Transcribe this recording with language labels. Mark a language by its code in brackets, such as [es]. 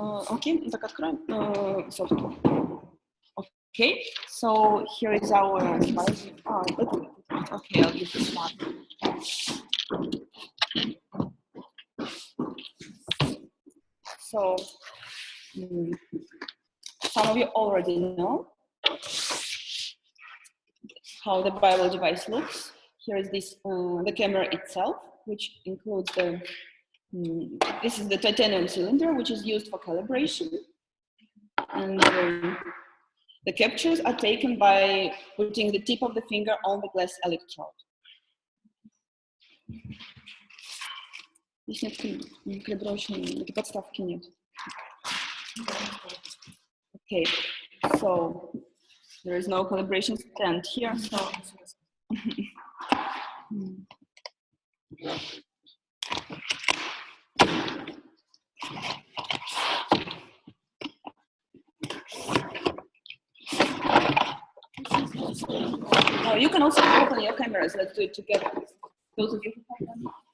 [ru] Окей, так откроем софтвер. [en] Okay, so here is our slide. Okay, I'll give this one. So, some of you already know how the bio device looks. Here is this the camera itself, which includes the this is the titanium cylinder, which is used for calibration, and the captures are taken by putting the tip of the finger on the glass electrode. [ru] Здесь нет калибровочной подставки нет. [en] Okay, so there is no calibration stand here. So you can also open your cameras. Let's do it together. Those of you who have them.